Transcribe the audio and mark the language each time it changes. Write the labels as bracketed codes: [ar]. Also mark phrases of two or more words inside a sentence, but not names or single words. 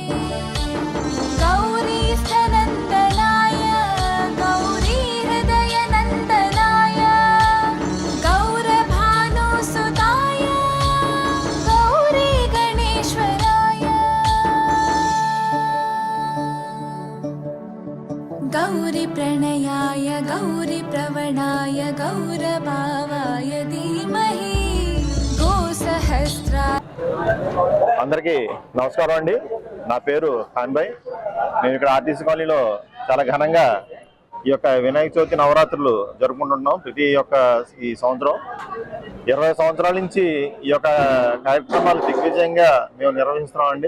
[sa] गौरीस्थनन्दनाय गौरीहृदयनन्दनाय गौरभानुसुताय गौरीगणेश्वराय गौरीप्रणयाय गौरीप्रवणाय गौरभावाय धीमहि गोसहस्रा [te] అందరికీ నమస్కారం అండి. నా పేరు ఖాన్ భాయ్. నేను ఇక్కడ ఆర్టీసీ కాలనీలో చాలా ఘనంగా ఈ యొక్క వినాయక చవితి నవరాత్రులు జరుపుకుంటున్నాం. ప్రతి ఈ సంవత్సరం 20 సంవత్సరాల నుంచి ఈ యొక్క కార్యక్రమాలు దిగ్విజయంగా మేము నిర్వహిస్తున్నామండి.